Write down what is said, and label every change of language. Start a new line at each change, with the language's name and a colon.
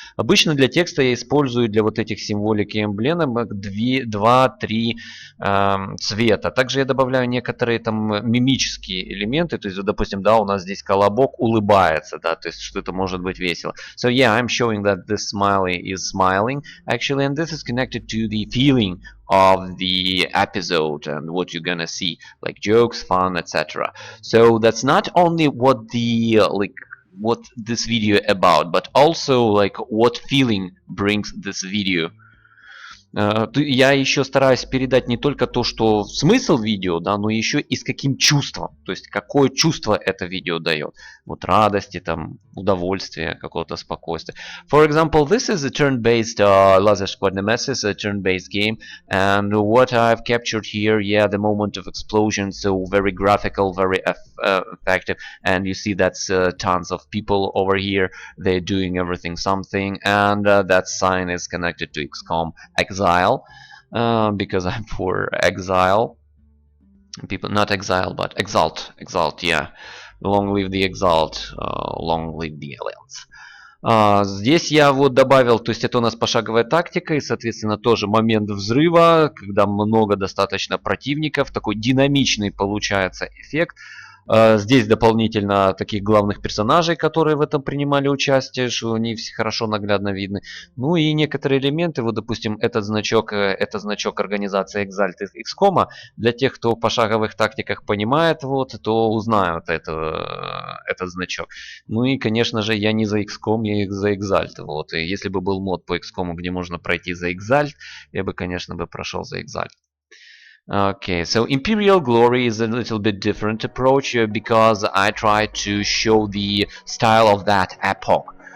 Russian: Обычно для текста я использую для вот этих символик и эмблемок 2-3 цвета. Также я добавляю некоторые там мимические элементы. То есть, допустим, да, у нас здесь колобок улыбается, да, то есть что-то может быть весело.
English: So yeah, I'm showing that this smiley is smiling actually, and this is connected to the feeling of the episode and what you're gonna see, like jokes, fun, etc. So that's not only what the what this video about, but also like what feeling brings this video.
Russian: Я еще стараюсь передать не только то, что смысл видео, да, но еще и с каким чувством. То есть какое чувство это видео дает. Вот радости, там, удовольствия, какого-то спокойствия.
English: For example, this is a turn-based Laser Squad Nemesis, a turn-based game. And what I've captured here, yeah, the moment of explosion, so very graphical, very effective. And you see that's tons of people over here. They're doing everything something. And that sign is connected to XCOM Exile, because I'm for Exile. People, not Exile, but Exalt, yeah. Long live the Exalt, long live the Alliance.
Russian: Здесь я вот добавил, то есть это у нас пошаговая тактика, и, соответственно, тоже момент взрыва, когда много достаточно противников, такой динамичный получается эффект. Здесь дополнительно таких главных персонажей, которые в этом принимали участие, что они все хорошо наглядно видны. Ну и некоторые элементы, вот допустим, это значок организации Exalt из XCOM. Для тех, кто в пошаговых тактиках понимает, вот, то узнают этот значок. Ну и, конечно же, я не за XCOM, я за Exalt. Вот. И если бы был мод по XCOM, где можно пройти за Exalt, я бы, конечно, прошел за Exalt.
English: Okay, so Imperial Glory is a little bit different approach because I try to show the style of that epoch.